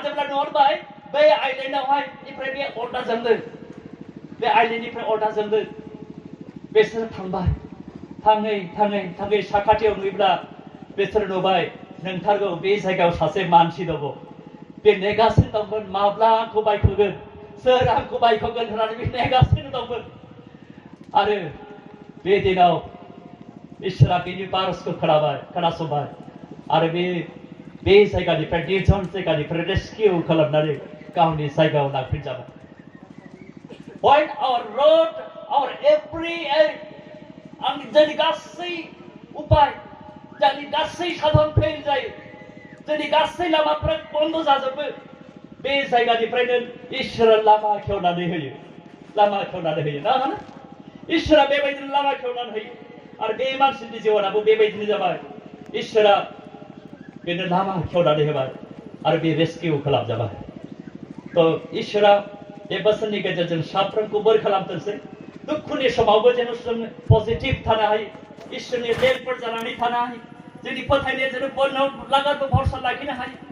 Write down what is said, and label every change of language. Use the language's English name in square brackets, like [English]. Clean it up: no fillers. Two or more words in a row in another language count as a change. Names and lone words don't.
[Bodo] जेब्ला नुहरबाय बै आइलेन्डआवहाय निफ्राय बे अरदा जोंदों बे आइलेन्डनिफ्राय अरदा जोंदों बिसोर थांबाय थाङै साखाथियाव नुयोब्ला बिसोर नुबाय नोंथारगौ बे जायगायाव सासे मानसि दङ बे नेगासिनो दंमोन माब्ला आंखौ बायख'गोन सोर आंखौ बायख'गोन होननानै बे नेगासिनो दंमोन आरो बे दिनाव इसोरा बेनि बारसखौ खोनासंबाय आरो बे जायगानिफ्राय निर्जन जायगानिफ्राय रेस्किउ खालामनानै गावनि जायगायाव लांफिनजाबाय when [English] our road our every [Bodo] जोंनि गासै उपाय जोंनि गासै साधन फेल जायो जोंनि गासै लामाफ्रा बन्द जाजोबो बे जायगानिफ्रायनो इसोरा लामा खेवनानै होयो ना होनो इसोरा बेबायदिनो लामा खेवनानै होयो आरो बे मानसिनि जिउआबो बेबायदिनो जाबाय इसोरा बेनो लामा खेवनानै होबाय आरो बे रेस्किउ खालामजाबाय थ' इसोरा बे बोसोरनि गेजेरजों साफ्रोमखौ बोर खालामथोंसै दुखुनि समावबो जेन जों पजिटिभ थानो हायो इसोरनि लेम्पफोर जानानै थानो हायो जोंनि फोथायनाया जेन लागारबो भरसा लाखिनो हायो